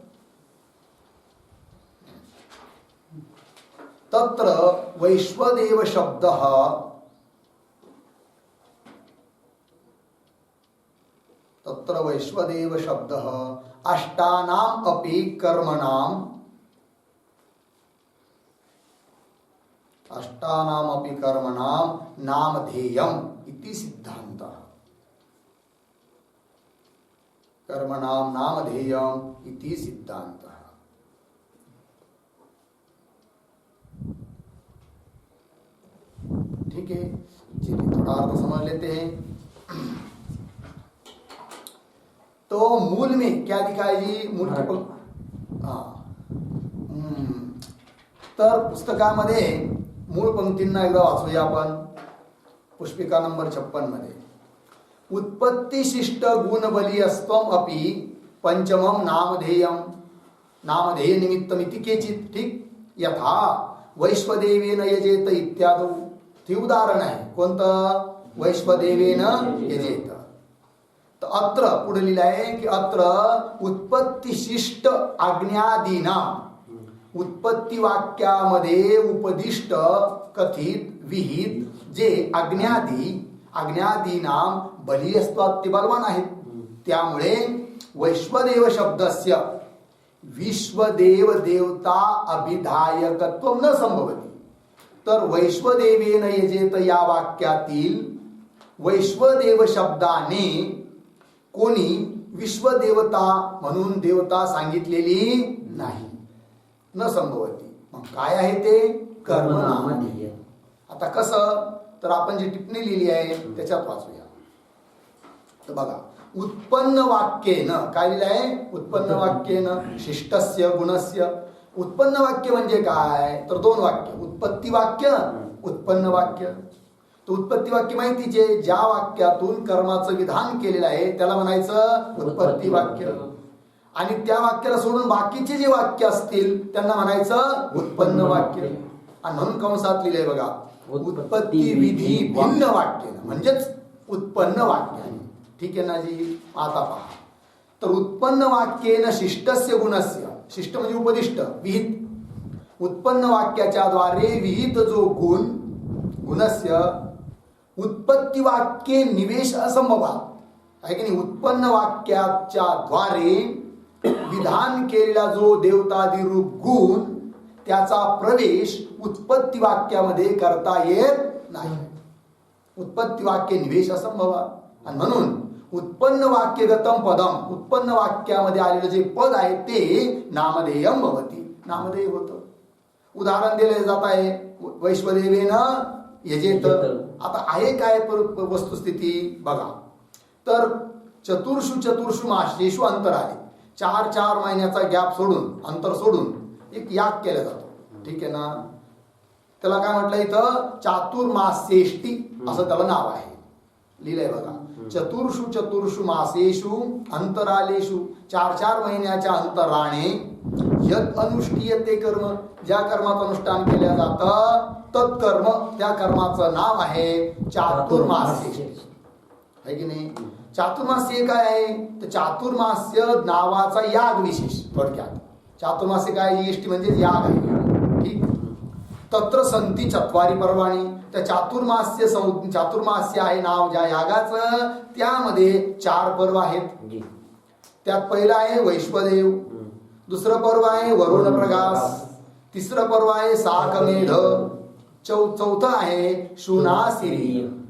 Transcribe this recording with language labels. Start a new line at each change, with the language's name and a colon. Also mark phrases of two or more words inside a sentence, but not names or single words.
Sanskrit: तत्र वैश्वदेव शब्दः अष्टानाम् अपि कर्मणां नामधेयम् इति सिद्धान्तः. कर्मणां नामधेयम् इति सिद्धान्तः.
Hindi: ठीक है, चलिए थोड़ा अर्थ समझ लेते हैं. तो मूल में क्या दिखाई जी?
Marathi: मूल के तर पुस्तकामध्ये मूळ पंक्तींना एकदा वाचूया आपण.
Sanskrit: पुष्पिका नंबर 56 मध्ये उत्पत्तिशिष्ट गुणबलीयस्त्वम अपि पंचमम नामधेय निमित्तमिति केचित. ठीक, यथा वैश्वदेवेन यजेत इत्यादि.
Marathi: ते उदाहरण आहे. कोणतं? वैश्वदेवेन यजेत. तर अत्र पुढे लिहिलं आहे की
Sanskrit: अत्र उत्पत्तिशिष्ट आज्ञादीना,
Marathi: उत्पत्ती वाक्यामध्ये उपदिष्ट कथित विहित जे
Sanskrit: आज्ञादीनाम बलियस्त्वात्
Marathi: ते बलवान आहेत.
Sanskrit: त्यामुळे वैश्वदेव शब्दस्य विश्वदेव देवता अभिधायकत्व न संभवती.
Marathi: तर वैश्वदेवेन यजेत या वाक्यातील वैश्वदेव शब्दाने कोणी विश्वदेवता म्हणून देवता सांगितलेली नाही.
Sanskrit: न संभवती.
Marathi: मग काय आहे ते? कर्मनामधेय. आता कसं? तर आपण जी टिप्पणी लिहिली आहे त्याच्यात वाचूया. तर बघा, उत्पन्न वाक्येन काय लिहिलं आहे?
Sanskrit: उत्पन्न वाक्येन शिष्टस्य गुणस्य.
Marathi: उत्पन्न वाक्य म्हणजे काय? तर दोन वाक्य, उत्पत्ती वाक्य, उत्पन्न वाक्य. तर उत्पत्ती वाक्य माहितीच आहे, ज्या वाक्यातून कर्माचं विधान केलेलं आहे त्याला म्हणायचं उत्पत्ती वाक्य. आणि त्या वाक्याला सोडून बाकीचे जे वाक्य असतील त्यांना म्हणायचं उत्पन्न वाक्य. आणि म्हणून कंसात लिहिलंय बघा, उत्पत्ती विधी भिन्न वाक्य म्हणजेच उत्पन्न वाक्य. ठीक आहे ना जी? आता पहा, तर
Sanskrit: उत्पन्न वाक्येन शिष्टस्य गुणस्य,
Marathi: शिष्ट म्हणजे उपदिष्ट, विहित. उत्पन्न वाक्याच्या द्वारे विहित जो
Sanskrit: गुणस्य उत्पत्ती वाक्ये निवेश असंभवात
Marathi: आहे की नाही. उत्पन्न वाक्याच्या द्वारे विधान केलेला जो देवतादी रूप गुण त्याचा प्रवेश उत्पत्ती वाक्यामध्ये करता येत नाही.
Sanskrit: उत्पत्ती वाक्य निवेश असंभवात.
Marathi: आणि म्हणून
Sanskrit: उत्पन्न वाक्यगतम पदम,
Marathi: उत्पन्न वाक्यामध्ये आलेलं जे पद आहे ते
Sanskrit: नामधेयम भवती,
Marathi: नामधेय होतं. उदाहरण दिले जात आहे वैश्वदेवेन यजेत. आता आहे काय वस्तुस्थिती बघा.
Sanskrit: तर चतुर्षु मासेषु अंतर आले.
Marathi: 4 महिन्याचा गॅप सोडून, अंतर सोडून एक याग केला जातो. ठीक आहे ना? त्याला काय म्हटलं इथं? चातुर्मास्येष्टी असं त्याला नाव आहे. लिहिलंय बघा,
Sanskrit: चतुर्षु मासेषु अंतरालेषु,
Marathi: 4 महिन्याच्या अंतराने
Sanskrit: यद अनुष्ठीयते कर्म,
Marathi: ज्या कर्माचं अनुष्ठान केलं जातं तत्कर्म, त्या कर्माचं नाव आहे चातुर्मास्य. आहे की नाही? चातुर्मास्य काय आहे? तर चातुर्मास्य नावाचा याग विशेष. थोडक्यात चातुर्मास्य काय? इष्टी म्हणजे याग आहे. ठीक.
Sanskrit: तत्र संती चत्वारी पर्वाणी,
Marathi: त्या चातुर्मास्य आहे नाव ज्या यागाचं, त्यामध्ये 4 पर्व आहेत. त्यात पहिलं आहे वैश्वदेव, दुसरं पर्व आहे वरुण प्रगास, तिसरं पर्व आहे साकमेध, चौथं आहे शुनासिरी.